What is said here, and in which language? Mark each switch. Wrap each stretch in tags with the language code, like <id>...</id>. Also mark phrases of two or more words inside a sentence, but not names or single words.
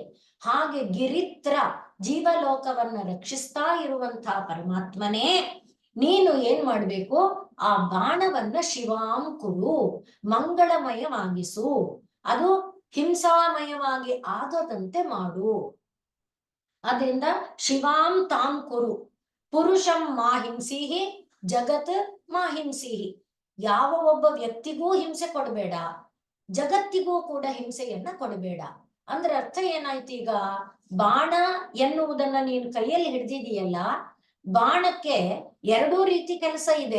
<kn>ಹಾಗೆ ಗಿರಿತ್ರ ಜೀವಲೋಕವನ್ನ ರಕ್ಷಿಸ್ತಾ ಇರುವಂತಹ ಪರಮಾತ್ಮನೇ, ನೀನು ಏನ್ ಮಾಡ್ಬೇಕು? ಆ ಬಾಣವನ್ನ</kn> <sa>ಶಿವಾಂ ಕುರು,</sa> <kn>ಮಂಗಳಮಯವಾಗಿಸು, ಅದು ಹಿಂಸಾಮಯವಾಗಿ ಆಗದಂತೆ ಮಾಡು.</kn> <sa>ಅದರಿಂದ ಶಿವಾಂ ತಾಂ ಕುರು, ಪುರುಷಂ ಮಾಹಿಂಸಿಹಿ ಜಗತ್ ಮಾಹಿಂಸಿಹಿ.</sa> <kn>ಯಾವ ಒಬ್ಬ ವ್ಯಕ್ತಿಗೂ ಹಿಂಸೆ ಕೊಡಬೇಡ, ಜಗತ್ತಿಗೂ ಕೂಡ ಹಿಂಸೆಯನ್ನ ಕೊಡಬೇಡ. ಅಂದ್ರೆ ಅರ್ಥ ಏನಾಯ್ತು? ಈಗ ಬಾಣ ಎನ್ನುವುದನ್ನ ನೀನು ಕೈಯಲ್ಲಿ ಹಿಡ್ದಿದೀಯಲ್ಲ, ಬಾಣಕ್ಕೆ ಎರಡೂ ರೀತಿ ಕೆಲಸ ಇದೆ.</kn>